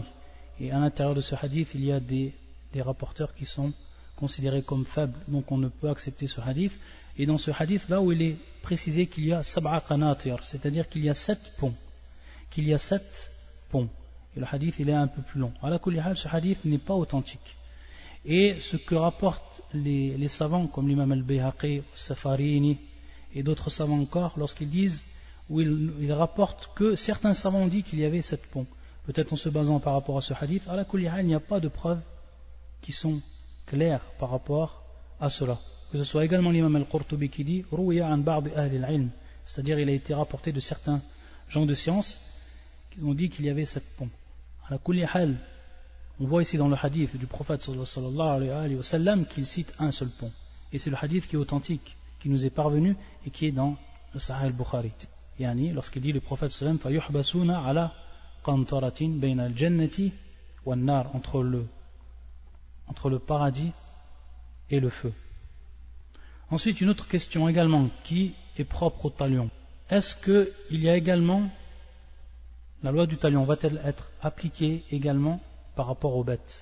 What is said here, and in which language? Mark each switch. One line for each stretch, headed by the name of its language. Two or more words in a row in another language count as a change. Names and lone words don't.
French: Et à l'intérieur de ce hadith, il y a des rapporteurs qui sont considérés comme faibles, donc on ne peut accepter ce hadith. Et dans ce hadith, là où il est précisé qu'il y a
Arabic: سبع قناطر,
French: c'est-à-dire qu'il y a 7 ponts, et le hadith il est un peu plus long.
Arabic: على كل حال,
French: ce hadith n'est pas authentique. Et ce que rapportent les savants comme l'imam al-Bayhaqi, Safarini et d'autres savants encore, lorsqu'ils disent, où ils rapportent que certains savants ont dit qu'il y avait 7 ponts, peut-être en se basant par rapport à ce hadith,
Arabic: على كل حال,
French: il n'y a pas de preuves qui sont claires par rapport à cela. Que ce soit également l'imam al-Qurtubi qui dit
Arabic: روي عن بعض أهل العلم,
French: c'est-à-dire il a été rapporté de certains gens de science qui ont dit qu'il y avait 7 ponts.
Arabic: على كل حال,
French: on voit ici dans le hadith du prophète
Arabic: صلى الله عليه وسلم
French: qu'il cite un seul pont. Et c'est le hadith qui est authentique, qui nous est parvenu et qui est dans le Sahih al-Bukhari.
Arabic: Yani,
French: lorsqu'il dit le prophète
Arabic: صلى الله عليه وسلم فيحبسون على قنطرة بين الجنة والنار,
French: entre le paradis et le feu. Ensuite, une autre question également qui est propre au talion. Est-ce qu'il y a également la loi du talion, va-t-elle être appliquée également par rapport aux bêtes?